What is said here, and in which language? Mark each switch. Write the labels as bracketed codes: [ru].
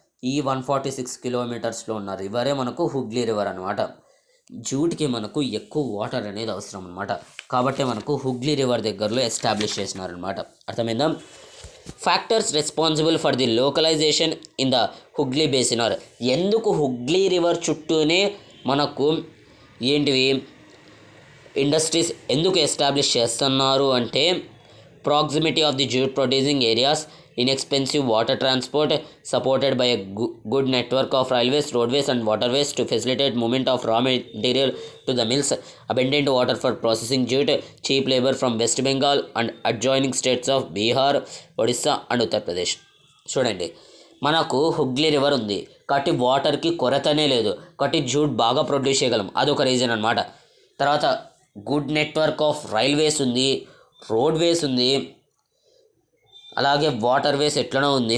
[te] ఈ 146 కిలోమీటర్స్లో ఉన్న రివరే మనకు హుగ్లీ రివర్ అనమాట. జ్యూట్కి మనకు ఎక్కువ వాటర్ అనేది అవసరం అనమాట. కాబట్టి మనకు హుగ్లీ రివర్ దగ్గరలో ఎస్టాబ్లిష్ చేసినారనమాట. అర్థమైందా? [en] Factors responsible for the localization in the Hooghly basin are. [te] ఎందుకు హుగ్లీ రివర్ చుట్టూనే మనకు ఏంటివి ఇండస్ట్రీస్ ఎందుకు ఎస్టాబ్లిష్ చేస్తున్నారు అంటే [en] Proximity of the jute producing areas, inexpensive water transport supported by a good network of railways, roadways and waterways to facilitate movement of raw material to the mills, abundant water for processing jute, cheap labor from West Bengal and adjoining states of Bihar, Odisha and Uttar Pradesh. [te] చూడండి, మనకు Hooghly river ఉంది కాబట్టి వాటర్కి కొరతనే లేదు, కాబట్టి jute బాగా produce చేయగలం. అదొక రీజన్ అనమాట. తర్వాత [en] good network of railways [te] ఉంది, రోడ్వేస్ ఉంది, అలాగే వాటర్ వేస్ ఎట్లనో ఉంది.